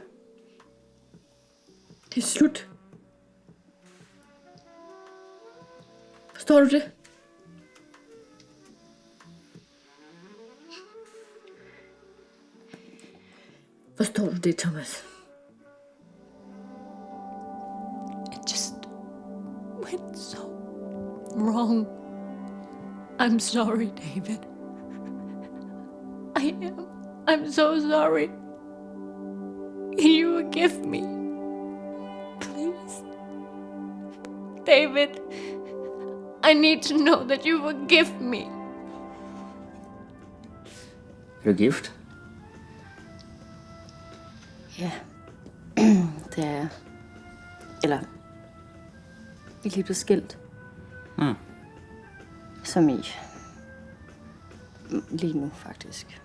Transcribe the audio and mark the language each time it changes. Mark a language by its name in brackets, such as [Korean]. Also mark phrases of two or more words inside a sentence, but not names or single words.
[Danish] Det er slut. Forstår du det? Forstår du det, Thomas? [English] It just went so wrong. I'm sorry, David. I am. I'm so sorry. Can you forgive me? Please. David, I need to know that you forgive me. [Danish] Er du gift? Ja, det er jeg. Eller, vi er lige blevet skilt. Som i. Lige nu, faktisk.